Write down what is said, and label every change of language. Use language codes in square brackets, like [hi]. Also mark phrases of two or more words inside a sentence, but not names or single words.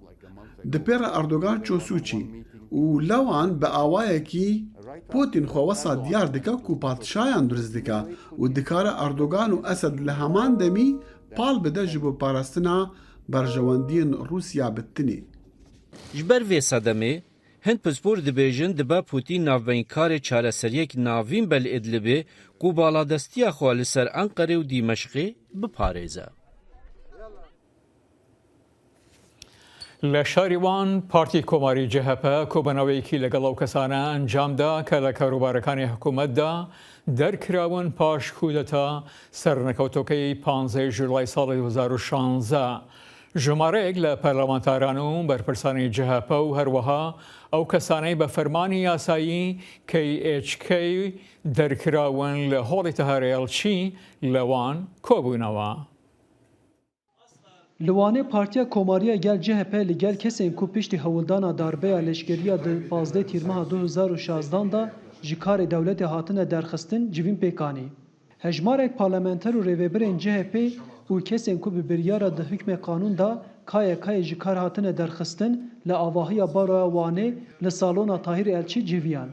[ku] Di pêra Erdogan çosûçî û lewan bi awayekî Putin xwe wesa diyar dike ku padşayan durist dike û dikare Erdogan û Esed li heman demî pal bide ji bo parastina berjewendiyên Rûsya bi tinê. Ji ber vê sedemê, Hind pispor dibêjin dibe Putin navbeyinkarê çareseriyek navîn be li Idlibê ku baladestiya xwe li ser Enqerê û Dîmeşqê biparêze. [ckb] لە شاریوان پارتی کۆماری CHP کۆبنەوەیەکی لەگەڵ ئەو کەسانە ئەنجامدا کە لە کاروبارەکانی حکوومەتدا دەرکراون پاش کودەتا سەرنەکەوتەکەی 15 ژوڵای ساڵی 2016. ژمارەیەک لە پەرلەمانتاران و بەرپرسانی CHP و هەروەها ئەو کەسانەی بە فەرمانی یاسایی KHK دەرکراون لە هۆڵی تەهارێڵچی لەوان کۆبوونەوە. [ku] Li Partiya Komariya gel CHP li gel kesên ku piştî hewildana darbeya leşkeriya di 15 tîrmeha 2016 da ji karê dewletê hatine derxistin civîn pêkanî. Hejmarek parlamenter û rêvebirên CHP û kesên ku bi biryara di hikmê qanûn da KYK'yê ji kar hatine derxistin li avahiya Baroya Wanê li salona Tahir Elçî civiyan.